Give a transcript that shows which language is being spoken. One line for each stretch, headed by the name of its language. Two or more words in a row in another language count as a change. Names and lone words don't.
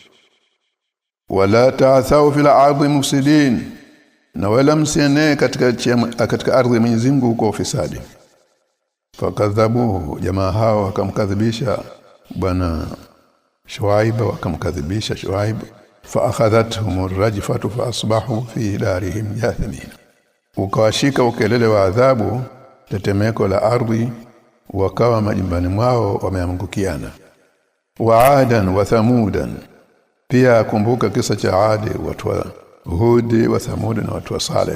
Arabic: ولا تعثوا في الأرض مفسدين,
Swahili: na wala msienee katika ardhi ya Mwenyezi Mungu kwa ufisadi. Fakadhabuhu, jamaa hao wakamkadhibisha bwana Shuaib, wakamkadhibisha Shuaib.
Arabic: فأخذتهم الرجفة فأصبحوا في دارهم جاثمين,
Swahili: ukawashika ukelele wa adhabu, tetemeko la ardhi, wakawa majumbani mwao wameangukiana.
Arabic: وعادا وثمودا,
Swahili: pia kumbuka kisa cha Adi, watu wa Hud wa Thamud na watu wa Saleh.